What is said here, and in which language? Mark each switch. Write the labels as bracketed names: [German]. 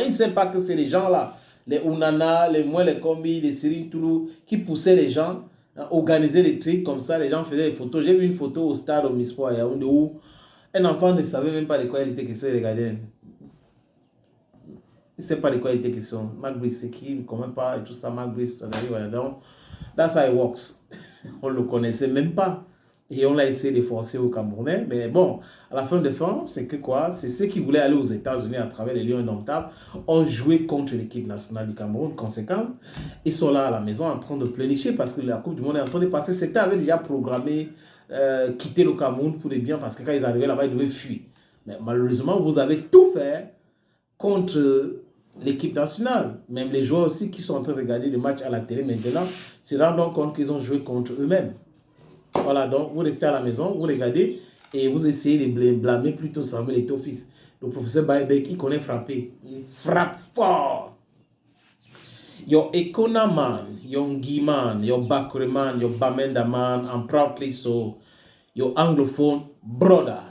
[French] Ils ne savent pas que c'est les gens-là, les Unana, les Kombi, les Cyril Toulou, qui poussaient les gens, organisaient des trucs comme ça. Les gens faisaient des photos. J'ai vu une photo au stade Omnisport, où un enfant ne savait même pas de quoi il était question. Il regardait. Il ne sait pas de quoi il était question. Marc Brice, c'est qui? Il ne connaît pas et tout ça. [English] Marc Brice, donc, that's how it works. [French] On ne le connaissait même pas. Et on l'a essayé de forcer aux Camerounais. Mais bon, à la fin de fin, c'est que quoi? C'est ceux qui voulaient aller aux États-Unis à travers les Lions indomptables ont joué contre l'équipe nationale du Cameroun. Conséquence, ils sont là à la maison en train de pleurnicher parce que la Coupe du Monde est en train de passer. C'était avait déjà programmé quitter le Cameroun pour les biens parce que quand ils arrivaient là-bas, ils devaient fuir. Mais malheureusement, vous avez tout fait contre l'équipe nationale. Même les joueurs aussi qui sont en train de regarder le match à la télé maintenant se rendent compte qu'ils ont joué contre eux-mêmes. Voilà, donc vous restez à la maison, vous regardez et vous essayez de blâmer plutôt Samuel Eto'o-Fils. Le professeur Baebek, il connaît frapper. Il frappe fort. [English] Your Ekona man, your Ngi man, your Bakure man, your Bamenda man, I'm proudly so your Anglophone brother.